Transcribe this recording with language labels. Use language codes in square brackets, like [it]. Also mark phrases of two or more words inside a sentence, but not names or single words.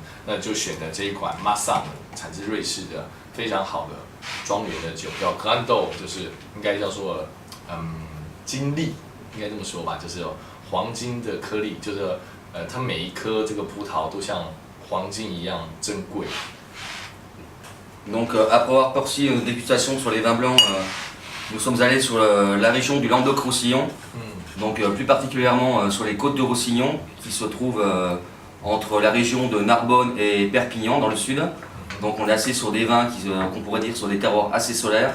[zh] 那就选的这一款 Massan， 产自瑞士的非常好的庄园的酒，叫 Grand d'Or，就是应该叫做金粒，应该这么说吧，就是黄金的颗粒，就是。它每一颗这个葡萄都像黄金一样珍贵。 [fr] Donc après avoir poursuivi une dégustation sur les vins blancs, nous sommes allés sur la région du Languedoc-Roussillon, donc plus particulièrement sur les côtes de Roussillon, qui se trouvent entre la région de Narbonne et Perpignan dans le sud. Donc on est assez sur des vins qu'on pourrait dire sur des terroirs assez solaires.